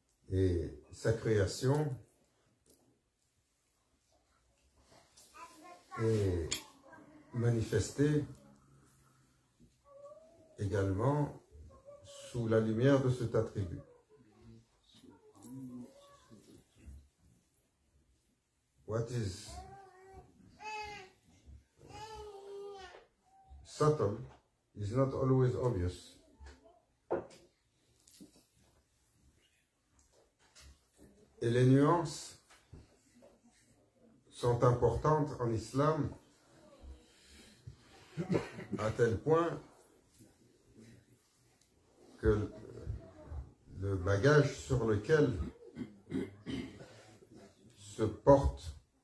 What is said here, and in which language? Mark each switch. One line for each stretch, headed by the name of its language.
French: Et sa création est manifestée également sous la lumière de cet attribut.
English: What is subtle is not always obvious.
French: Et les nuances sont importantes en islam à tel point que le bagage sur lequel se porte,